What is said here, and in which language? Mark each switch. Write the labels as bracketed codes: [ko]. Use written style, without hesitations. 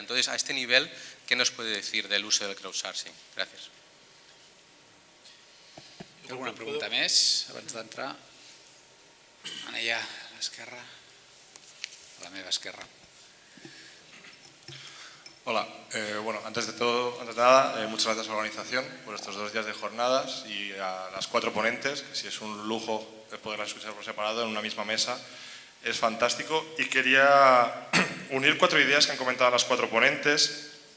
[es] Entonces, a este nivel, ¿qué nos puede decir del uso del crowdsourcing? Gracias. [ca] Alguna pregunta més abans d'entrar? Allà, a l'esquerra, a la meva esquerra. [es] Hola, antes de nada, muchas gracias a la organización por estos 2 días de jornadas y a las 4 ponentes, que si es un lujo poderlas escuchar por separado en una misma mesa, es fantástico. Y quería unir 4 ideas que han comentado las 4 ponentes.